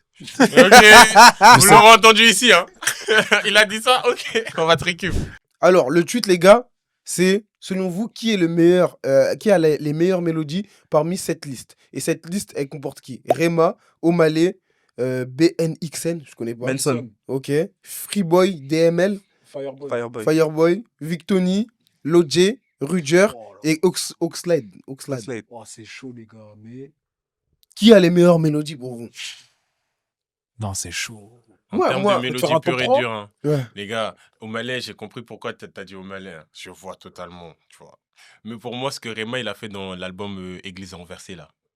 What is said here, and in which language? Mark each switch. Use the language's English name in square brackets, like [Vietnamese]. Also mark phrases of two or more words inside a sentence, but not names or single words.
[French] Ok, vous l'aurez entendu ici, hein. Il a dit ça, ok. On va te récup. Alors, le tweet, les gars, c'est selon vous, qui est le meilleur, qui a les meilleures mélodies parmi cette liste? Et cette liste, elle comporte qui? Rema, Omalé, BNXN, je connais pas. Benson. Ok. Freeboy, DML, Fireboy. Fireboy. Fireboy, Victony, Lodje, Ruger et Oxlade. Slade. Oh, c'est chaud, les gars, mais. Qui a les meilleures mélodies pour vous? Non, c'est chaud. En Moi- termes moi, de tu feras mélodie un pure top et 3? dure, hein. Ouais. Les gars, au Malais, j'ai compris pourquoi t'as dit au Malais. Hein. Je vois totalement, tu vois. Mais pour moi, ce que Rema, il a fait dans l'album Église renversée, là.